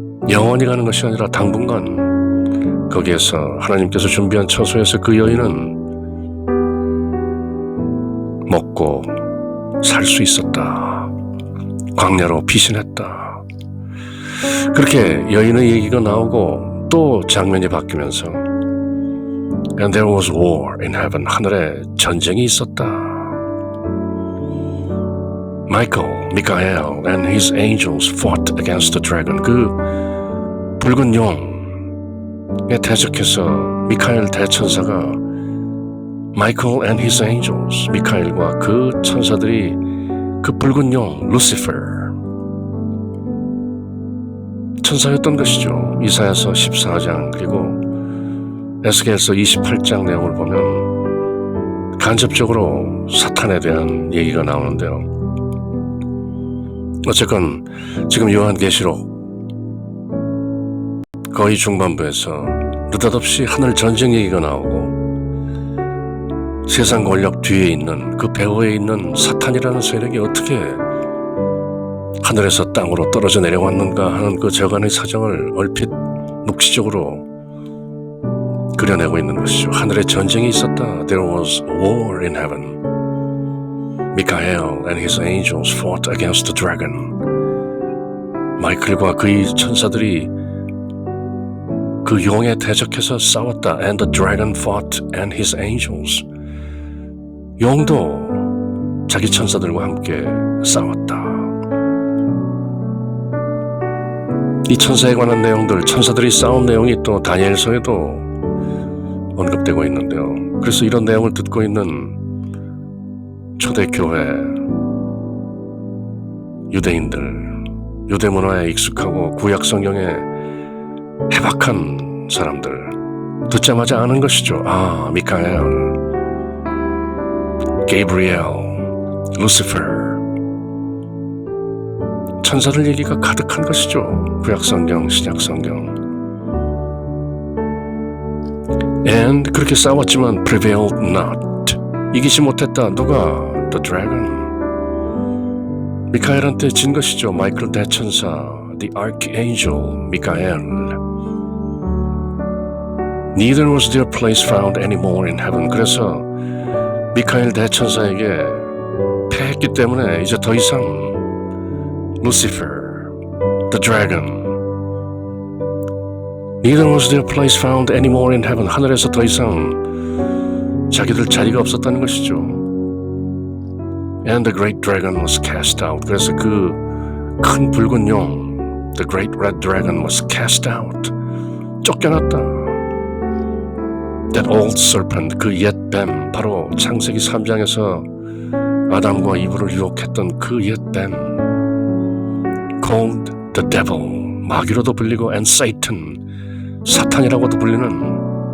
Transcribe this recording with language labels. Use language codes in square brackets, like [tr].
[ko] 영원히 가는 것이 아니라 당분간 거기에서 하나님께서 준비한 처소에서 그 여인은 먹고 살 수 있었다. 광야로 피신했다. 그렇게 여인의 얘기가 나오고 또 장면이 바뀌면서 [en] And there was war in heaven. [ko] 하늘에 전쟁이 있었다. [en] Michael and his angels fought against the dragon. [ko] 그 붉은 용에 대적해서 미카엘 대천사가 [en] Michael and his angels, [ko] 미카엘과 그 천사들이 그 붉은 용 루시퍼 천사였던 것이죠. 이사야서 14장 그리고 에스겔서 28장 내용을 보면 간접적으로 사탄에 대한 얘기가 나오는데요. 어쨌건 지금 요한계시록 거의 중반부에서 느닷없이 하늘 전쟁 얘기가 나오고 세상 권력 뒤에 있는 그 배후에 있는 사탄이라는 세력이 어떻게 하늘에서 땅으로 떨어져 내려왔는가 하는 그 저간의 사정을 얼핏 묵시적으로 그려내고 있는 것이죠. 하늘에 전쟁이 있었다. [en] There was war in heaven. Michael and his angels fought against the dragon. [ko] 마이클과 그의 천사들이 그 용에 대적해서 싸웠다. [en] And the dragon fought and his angels. [ko] 용도 자기 천사들과 함께 싸웠다. 이 천사에 관한 내용들, 천사들이 싸운 내용이 또 다니엘서에도 언급되고 있는데요. 그래서 이런 내용을 듣고 있는 초대교회 유대인들, 유대 문화에 익숙하고 구약 성경에 해박한 사람들 듣자마자 아는 것이죠. 아, 미카엘, 게이브리엘, 루시퍼 천사들 얘기가 가득한 것이죠. 구약 성경, 신약 성경. [en] And [ko] 그렇게 싸웠지만 [en] prevailed not. [ko] 이기지 못했다. 누가? [en] The dragon. [ko] 미카엘한테 진 것이죠. 마이클 대천사, [en] the archangel [ko] 미카엘. [en] Neither was their place found anymore in heaven. [ko] 그래서 미카엘 대천사에게 패했기 때문에 이제 더 이상 Lucifer, [en] the dragon. Neither was their place found anymore in heaven. [ko] 하늘에서 더 이상 자기들 자리가 없었다는 것이죠. [en] And the great dragon was cast out. [ko] 그래서 그 큰 붉은 용, [en] the great red dragon was cast out. [ko] 쫓겨났다. [en] That old serpent, [ko] 그 옛 뱀, 바로 창세기 3장에서 아담과 이브를 유혹했던 그 옛 뱀, [en] called the devil, [ko] 마귀로도 불리고 [en] and Satan, [ko] 사탄이라고도 불리는